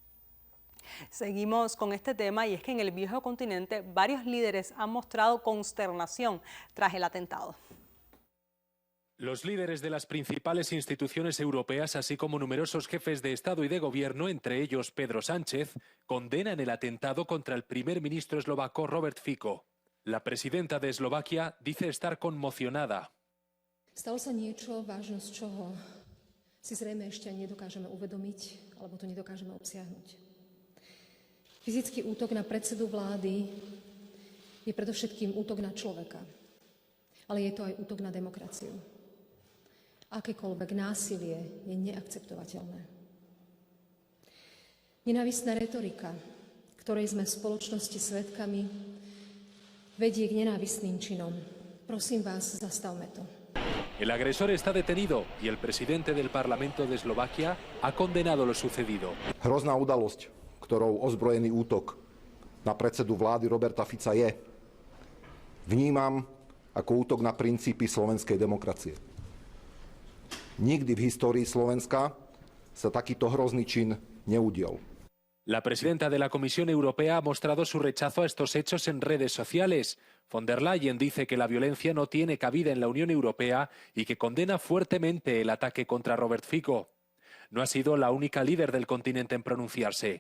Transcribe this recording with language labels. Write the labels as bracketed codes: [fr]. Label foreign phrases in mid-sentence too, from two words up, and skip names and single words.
[es] Seguimos con este tema y es que en el viejo continente varios líderes han mostrado consternación tras el atentado. Los líderes de las principales instituciones europeas, así como numerosos jefes de Estado y de Gobierno, entre ellos Pedro Sánchez, condenan el atentado contra el primer ministro eslovaco Robert Fico. La presidenta de Eslovaquia dice estar conmocionada. [sk] Stalo sa niečo, vážnosť čoho si zrejme ešte nedokážeme uvedomiť, alebo to nedokážeme obsiahnuť. Fyzický útok na predsedu vlády je predovšetkým útok na človeka, ale je to aj útok na demokraciu. Akékoľvek násilie je neakceptovateľné. Nenávistná retorika, ktorej sme v spoločnosti svedkami, vedie k nenávistným činom. Prosím vás, zastavme to. [es] El agresor está detenido y el presidente del Parlamento de Eslovaquia ha condenado lo sucedido. [sk] Hrozná udalosť, ktorou ozbrojený útok na predsedu vlády Roberta Fica je, vnímam ako útok na princípy slovenskej demokracie. Nikdy v histórii Slovenska sa takýto hrozný čin neudial. [es] La presidenta de la Comisión Europea ha mostrado su rechazo a estos hechos en redes sociales. Von der Leyen dice que la violencia no tiene cabida en la Unión Europea y que condena fuertemente el ataque contra Robert Fico. No ha sido la única líder del continente en pronunciarse.